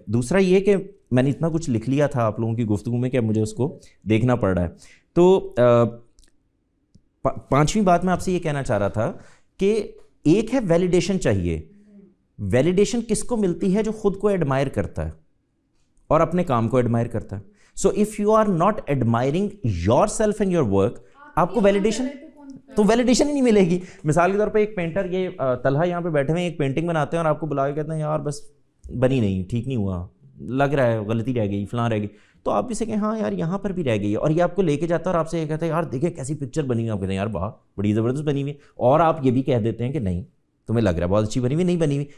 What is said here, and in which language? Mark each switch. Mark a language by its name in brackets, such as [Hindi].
[Urdu] دوسرا یہ کہ میں نے اتنا کچھ لکھ لیا تھا آپ لوگوں کی گفتگو میں کہ اب مجھے اس کو دیکھنا پڑ رہا ہے. تو پانچویں بات میں آپ سے یہ کہنا چاہ رہا تھا کہ ایک ہے ویلیڈیشن چاہیے. ویلیڈیشن کس کو ملتی ہے, جو خود کو ایڈمائر کرتا ہے اور اپنے کام کو ایڈمائر کرتا ہے. [English] So if you are not admiring yourself and your work, [Urdu] آپ کو ویلیڈیشن ہی نہیں ملے گی. مثال کے طور پہ ایک پینٹر, یہ طلحہ یہاں پہ بیٹھے ہوئے ایک پینٹنگ بناتے ہیں اور آپ کو بلا کے کہتے ہیں یار بس بنی نہیں, ٹھیک نہیں ہوا, لگ رہا ہے غلطی رہ گئی, فلاں رہ گئی. تو آپ بھی سے کہیں ہاں یار یہاں پر بھی رہ گئی ہے, اور یہ آپ کو لے کے جاتا ہے اور آپ سے یہ کہتا ہے یار دیکھیں کیسی پکچر بنی ہوئی. آپ کہتے ہیں یار واہ بڑی زبردست بنی ہوئی, اور آپ یہ بھی کہہ دیتے ہیں کہ نہیں تمہیں لگ رہا ہے بہت اچھی بنی ہوئی, نہیں بنی ہوئی.